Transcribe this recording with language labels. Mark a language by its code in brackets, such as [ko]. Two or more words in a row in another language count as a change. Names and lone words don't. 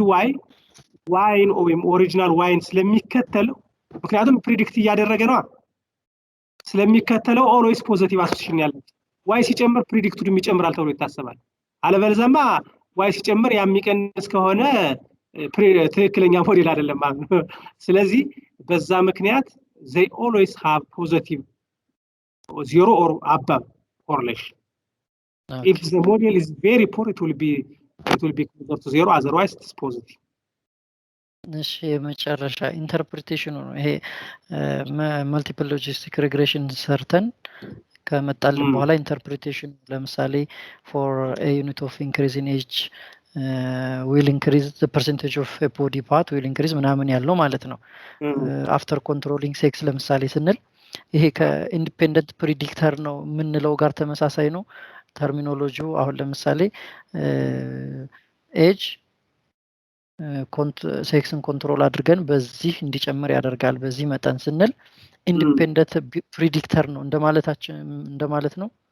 [am] y ወይም ኦሪጂናል y ስለሚከተል ምክንያቱም ፕሪዲክት እያደረገ ነው ስለሚከተለው [en] always positive association [am] ያለው y ሲጨምር ፕሪዲክትዱ ይጨምራል ተብሎ ይታሰባል አለበለዚያማ y ሲጨምር የሚቀንስ ከሆነ ትክክለኛ ሞዴል አይደለም ማለት ነው ስለዚህ በዛ ምክንያት [en] they always have positive zero or above correlation if the model is very poor it will be closer to zero otherwise it is positive [am] እሺ የመጨረሻ ኢንተርፕሪቴሽኑ ነው ይሄ [en] multiple logistic regression [am] ሰርተን ከመጣልን በኋላ ኢንተርፕሪቴሽን ለምሳሌ [en] for a unit of increase in age will increase [am] the percentage of a body part will increase ምናምን ያለው ማለት ነው [en] after controlling sex [am] ለምሳሌ ስንል ይሄ ከኢንዲፔንደንት ፕሪዲክተር ነው ምንለው ጋር ተመሳሳይ ነው ተርሚኖሎጂው አሁን ለምሳሌ ኤጅ ሴክስን ኮንትሮል አድርገን በዚህ እንዲጨምር ያደርጋል በዚህ መጠን ስንል [en] independent predictor [am] ነው እንደማለት ነው